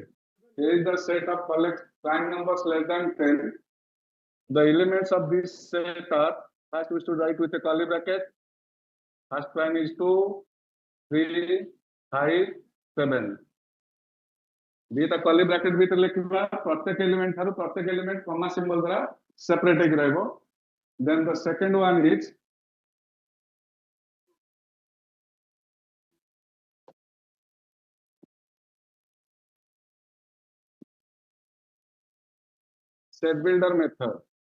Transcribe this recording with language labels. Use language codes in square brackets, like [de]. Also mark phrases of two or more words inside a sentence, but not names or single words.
[en] Here is the set of prime numbers less than 10. The elements of this set are, first we should write with a curly bracket. First prime is 2, 3, 5, 7. This curly bracket [or] ଭିତରେ ଲେଖିବା ପ୍ରତ୍ୟେକ element ଠାରୁ ପ୍ରତ୍ୟେକ element [en] comma symbol [or] ଦ୍ୱାରା separate ହେଇକି ରହିବ. [en] Then the second one is set builder method.